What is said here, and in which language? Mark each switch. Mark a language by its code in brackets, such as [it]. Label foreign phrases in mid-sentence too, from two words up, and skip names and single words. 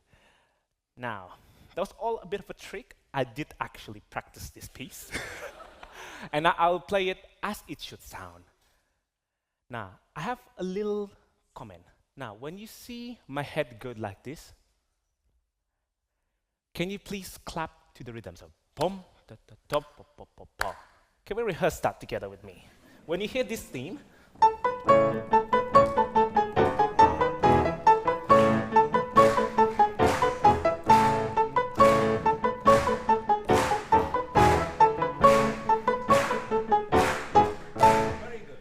[en] Now, that was all a bit of a trick. I did actually practice this piece. And I'll play it as it should sound. Now, I have a little comment. Now, when you see my head go like this, can you please clap to the rhythm? So, pom, da, da, da, pa, pa, pa, pa. Can we rehearse that together with me? When you hear this theme, very good.